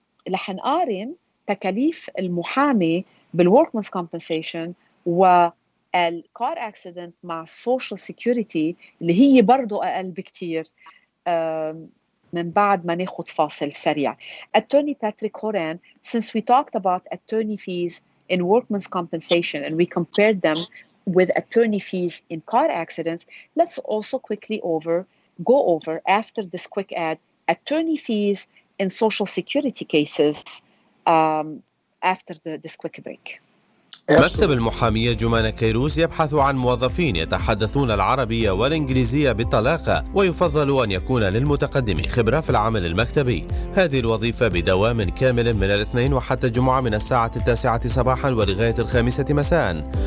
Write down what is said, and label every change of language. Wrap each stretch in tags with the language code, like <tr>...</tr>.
<ar>رح نقارن تكاليف المحامي بالوركمنز كومبنسيشن والكار اكسيدنت مع السوشيال سيكيورتي اللي هي برضو أقل بكتير من بعد ما ناخد فاصل سريع.</ar> <en>Attorney Patrick Horan, since we talked about attorney fees in workman's compensation and we compared them with attorney fees in car accidents, let's also quickly go over after this quick ad attorney fees in social security cases after this quick break.</en> <ar>مكتب المحامية جومانا كيروز يبحث عن موظفين يتحدثون العربية والإنجليزية بطلاقة، ويفضل أن يكون للمتقدم خبرة في العمل المكتبي. هذه الوظيفة بدوام كامل من الاثنين وحتى الجمعة من الساعة 9 صباحا ولغاية 5 مساء.</ar>